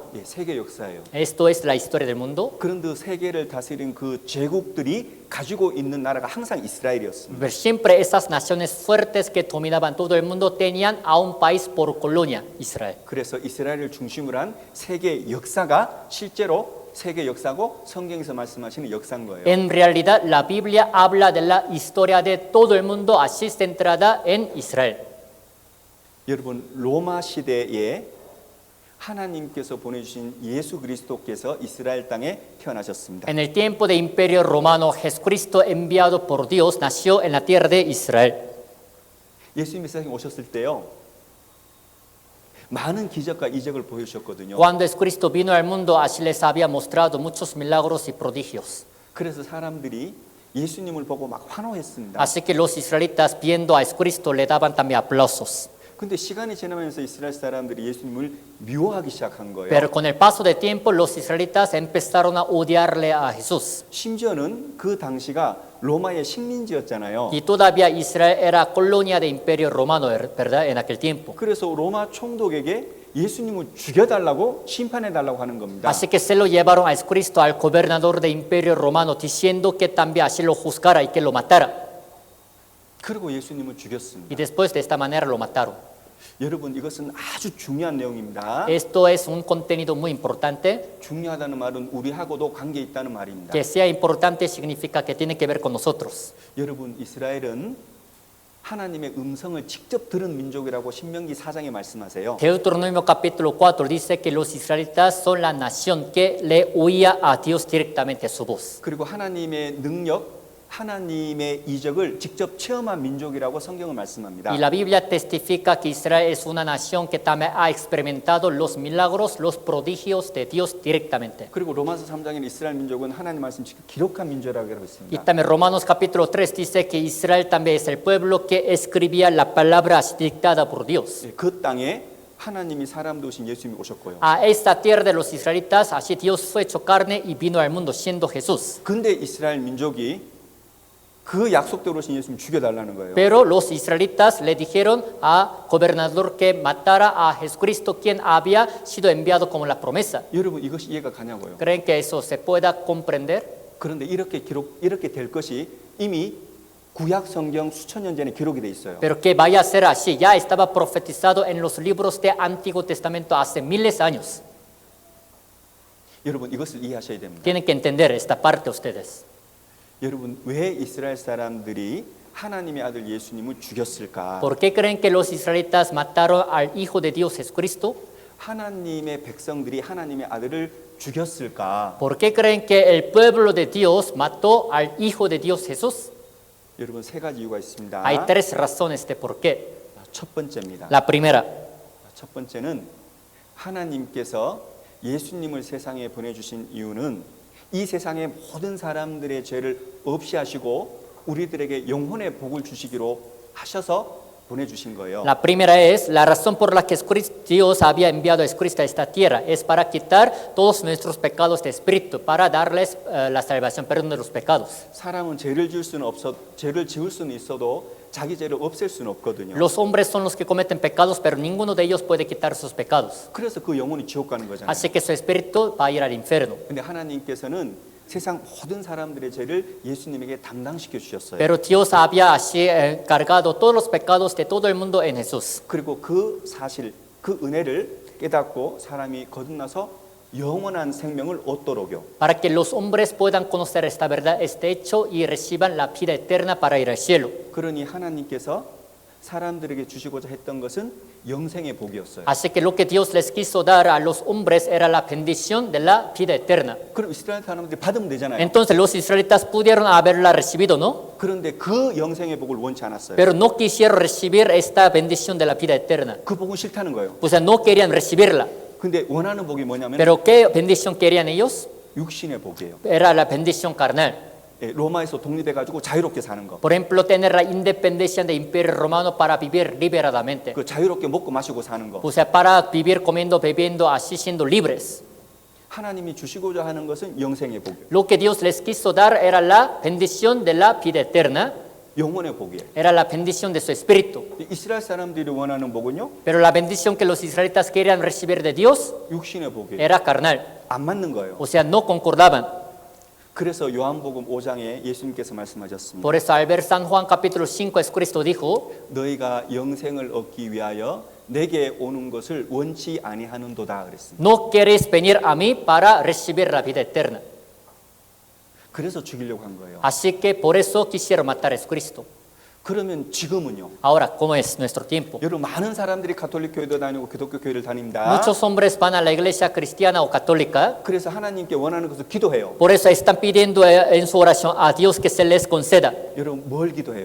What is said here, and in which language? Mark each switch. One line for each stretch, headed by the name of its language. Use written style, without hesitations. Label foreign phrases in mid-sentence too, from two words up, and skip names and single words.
Korean: 예, 세계 역사예요.
Spanish: Esto es la historia del mundo.
Korean: 그런데 세계를 다스린 그 제국들이 가지고 있는 나라가 항상 이스라엘이었습니다.
Spanish: Pero siempre esas naciones fuertes que dominaban todo el mundo tenían a un país por colonia, Israel.
Korean: 그래서 이스라엘을 중심으로 한 세계 역사가 실제로 세계 역사고 성경에서 말씀하시는 역사인 거예요.
Spanish: En realidad, la Biblia habla de la historia de todo el mundo, así centrada en Israel.
Korean: 여러분 로마 시대에 하나님께서 보내주신 예수 그리스도께서 이스라엘 땅에 태어나셨습니다.
Spanish: En el tiempo de Imperio Romano, Jesucristo enviado por Dios nació en la tierra de Israel.
Korean: 예수님이 세상에 오셨을 때요. 많은 기적과 이적을 보여주셨거든요.
Spanish: Cuando Jesucristo vino al mundo, así les había mostrado muchos milagros y prodigios.
Korean: 그래서 사람들이 예수님을 보고 막 환호했습니다.
Spanish: Así que los israelitas viendo a Jesucristo le daban también aplausos.
Korean: 근데 시간이 지나면서 이스라엘 사람들이 예수님을 미워하기 시작한 거예요.
Spanish: Pero con el paso del tiempo, los israelitas empezaron a odiarle a Jesús.
Korean: 심지어는 그 당시가 로마의 식민지였잖아요.
Spanish: Y todavía Israel era colonia del Imperio Romano, ¿verdad? En aquel tiempo.
Korean: 그래서 로마 총독에게 예수님을 죽여달라고 심판해달라고 하는 겁니다.
Spanish: Así que se lo llevaron a Jesucristo al gobernador del Imperio Romano, diciendo que también así lo juzgara y que lo matara.
Korean: 그리고 예수님을 죽였습니다.
Spanish: Y después de esta manera lo mataron.
Korean: 여러분 이것은 아주 중요한 내용입니다.
Spanish: Esto es un contenido muy importante.
Korean: 중요하다는 말은 우리하고도 관계 있다는 말입니다.
Spanish: Que sea importante significa que tiene que ver con nosotros.
Korean: 여러분 이스라엘은 하나님의 음성을 직접 들은 민족이라고 신명기 4장에 말씀하세요.
Spanish: Deuteronomio capítulo 4 dice que los israelitas son la nación que le oía a Dios directamente su voz.
Korean: 그리고 하나님의 능력, 하나님의 이적을 직접 체험한 민족이라고 성경은 말씀합니다.
Spanish: Y la Biblia testifica que Israel es una nación que también ha experimentado los milagros, los prodigios de Dios directamente.
Korean: 그리고 로마서 3장에는 이스라엘 민족은 하나님 말씀 직접 기록한 민족이라고 하고
Spanish: Y
Korean: 있습니다.
Spanish: también Romanos capítulo 3 dice que Israel también es el pueblo que escribía la palabra dictada por Dios.
Korean: 그 땅에 하나님이 사람 되신 예수님이 오셨고요.
Spanish: A esta tierra de los israelitas, así Dios fue hecho carne y vino al mundo siendo Jesús.
Korean: 근데 이스라엘 민족이 그 약속대로 오신 예수님 죽여달라는 거예요.
Spanish: Pero los israelitas le dijeron al gobernador que matara a Jesucristo, quien había sido enviado como la promesa.
Korean: 여러분 이것이 이해가 가냐고요.
Spanish: ¿Creen que eso se pueda comprender?
Korean: 그런데 이렇게 될 것이 이미 구약 성경 수천 년 전에 기록이 돼 있어요.
Spanish: Pero que vaya a ser así, ya estaba profetizado en los libros de Antiguo Testamento hace miles de años.
Korean: 여러분 이것을 이해하셔야 됩니다.
Spanish: Tienen que entender esta parte ustedes.
Korean: 여러분 왜 이스라엘 사람들이 하나님의 아들 예수님을 죽였을까?
Spanish: ¿Por qué creen que los israelitas mataron al Hijo de Dios Jesucristo?
Korean: 하나님의 백성들이 하나님의 아들을 죽였을까?
Spanish: ¿Por qué creen que el pueblo de Dios mató al Hijo de Dios Jesús?
Korean: 여러분 세 가지 이유가 있습니다.
Spanish: Hay tres razones de por qué.
Korean: 첫 번째입니다.
Spanish: La primera,
Korean: 첫 번째는 하나님께서 예수님을 세상에 보내주신 이유는 이 세상의 모든 사람들의 죄를 없이 하시고 우리들에게 영혼의 복을 주시기로 하셔서 보내주신 거예요.
Spanish: la primera es la razón por la que Dios había enviado a Jesucristo a esta tierra, es para quitar todos nuestros pecados de espíritu, para darles la salvación, perdón de los pecados.
Korean: 사람은 죄를 지을 수는 있어도 자기 죄를 없앨 수는 없거든요.
Spanish: Los hombres son los que cometen pecados, pero ninguno de ellos puede quitar sus pecados.
Korean: 그래서 그 영혼이 지옥 가는 거잖아요.
Spanish: Así que su espíritu va a ir al infierno.
Korean: 근데 하나님께서는 세상 모든 사람들의 죄를 예수님에게 담당시켜 주셨어요.
Spanish: Pero Dios había así cargado todos los pecados de todo el mundo en Jesús.
Korean: 그리고 그 사실, 그 은혜를 깨닫고 사람이 거듭나서 영원한 생명을 얻도록요.
Spanish: Para que los hombres puedan conocer esta verdad, este hecho, y reciban la vida eterna para ir al cielo.
Korean: 그러니 하나님께서 사람들에게 주시고자 했던 것은 영생의 복이었어요.
Spanish: Así que lo que Dios les quiso dar a los hombres era la bendición de la vida eterna.
Korean: 그럼 이스라엘 사람들이 받으면 되잖아요.
Spanish: Entonces los israelitas pudieron haberla recibido, ¿no?
Korean: 그런데 그 영생의 복을 원치 않았어요.
Spanish: Pero no quisieron recibir esta bendición de la vida eterna.
Korean: 그 복은 싫다는 거예요.
Spanish: O sea, no querían recibirla.
Korean: 근데 원하는 복이 뭐냐면
Spanish: Pero ¿qué bendición querían ellos?
Korean: 육신의 복이에요.
Spanish: Era la bendición carnal.
Korean: 예, 로마에서 독립해가지고 자유롭게 사는 거.
Spanish: Por ejemplo, tener la independencia del Imperio Romano para vivir liberadamente.
Korean: 그 자유롭게 먹고 마시고 사는 거.
Spanish: O sea, para vivir comiendo, bebiendo, así siendo libres.
Korean: 하나님이 주시고자 하는 것은 영생의 복이에요.
Spanish: Lo que Dios les quiso dar era la bendición de la vida eterna,
Korean: 영혼의 복이에요.
Spanish: era la bendición de su espíritu.
Korean: 이스라엘 사람들이 원하는 복은요,
Spanish: Pero la bendición que los israelitas querían recibir de Dios
Korean: 육신의 복이에요.
Spanish: era carnal.
Korean: 안 맞는 거예요.
Spanish: O sea, no concordaban.
Korean: 그래서 요한복음 5장에 예수님께서 말씀하셨습니다.
Spanish: Por eso al ver San Juan capítulo 5, Jesucristo dijo,
Korean: 너희가 영생을 얻기 위하여 내게 오는 것을 원치 아니하는도다 그랬습니다.
Spanish: no queréis venir a mí para recibir la vida eterna.
Korean: 그래서 죽이려고 한 거예요.
Spanish: Así que por eso quisieron matar a Jesucristo.
Korean: 그러면 지금은요.
Spanish: Ahora, ¿cómo es nuestro tiempo?
Korean: 여러분 많은 사람들이 가톨릭 교회도 다니고 기독교 교회를 다닙니다.
Spanish: Muchos hombres van a la iglesia cristiana o católica.
Korean: 그래서 하나님께 원하는 것을 기도해요.
Spanish: Por eso están pidiendo en su oración a Dios que se les conceda.
Korean: 여러분 뭘 기도해요?